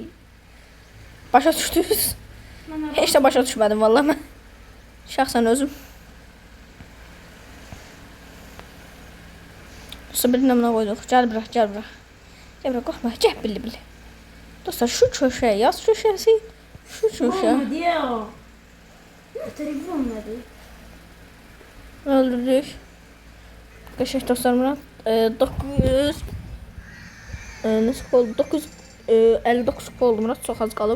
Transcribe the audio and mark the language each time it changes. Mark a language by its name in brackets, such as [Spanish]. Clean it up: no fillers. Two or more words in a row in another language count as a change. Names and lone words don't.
[Azerbaijani] Başa düşdünüz? Heç də başa düşmədim vallahi mən. Şəxsən özüm. Dostlar, bir nömrə qoyduq. Gəl bura. Gəl bura, qorxma. Gəl bili. Dostlar, [Turkish] şu köşeye yaz, köşesi, şu köşe. [Azerbaijani] Olmadı ya. Telefon olmadı. Öldürdük. Qəşəng dostlar, Murat 900 neçə oldu? 959 kupa oldu Murat, çox az qalıb.